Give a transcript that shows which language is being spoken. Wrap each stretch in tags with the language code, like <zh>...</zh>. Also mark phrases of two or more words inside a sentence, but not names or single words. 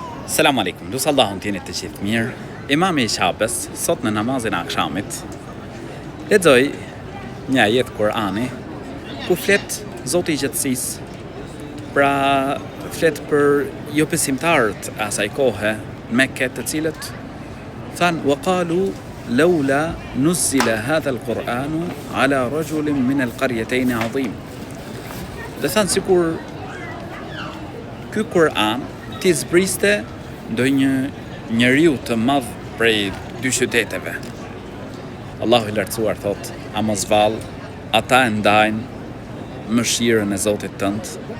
<ar>سلام عليكم,</ar> <sq>lusë Allahun t'jeni të gjithë mirë. Imami i Shabes, sot në namazin e akshamit, lexoj një ajet Kur'ani ku flet Zoti i gjatësisë. Pra flet për jo besimtarët e asaj kohe Mekke, të cilët thanë</sq> <ar>وقالوا لولا نزل هذا القرآن على رجل من القريتين عظيم.</ar> <sq>Dhe thanë sikur ky Kur'an ti zbriste ndonjë njeriu të madh prej dy qyteteve. Allahu i lartësuar thot: a mos vall, ata e ndajnë mëshirën e Zotit tënd.</sq>